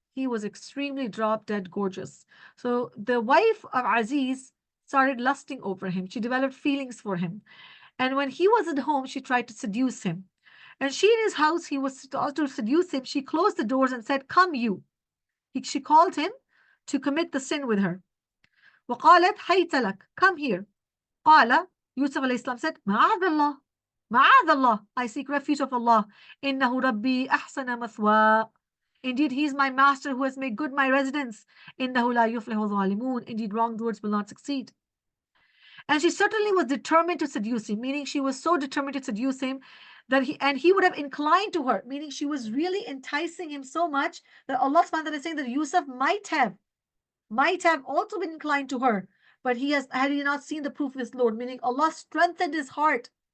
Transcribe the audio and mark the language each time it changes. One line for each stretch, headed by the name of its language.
English: He was extremely drop-dead gorgeous. So the wife of Aziz started lusting over him. She developed feelings for him. And when he was at home, she tried to seduce him. And she in his house, he was sought to seduce him. She closed the doors and said, come you. She called him to commit the sin with her.
Arabic: وقالت هيت لك,
English: come here. قال, Yusuf alayhi salam said,
Arabic: معاذ الله, معاذ الله,
English: I seek refuge of Allah.
Arabic: إنه ربي أحسن مثوى.
English: Indeed, he is my master who has made good my residence.
Arabic: إنه لا يفلح الظالمون.
English: Indeed, wrongdoers will not succeed. And she certainly was determined to seduce him, meaning she was so determined to seduce him that he would have inclined to her, meaning she was really enticing him so much that Allah subhanahu wa ta'ala is saying that Yusuf might have also been inclined to her, but had he not seen the proof of his Lord, meaning Allah strengthened his heart.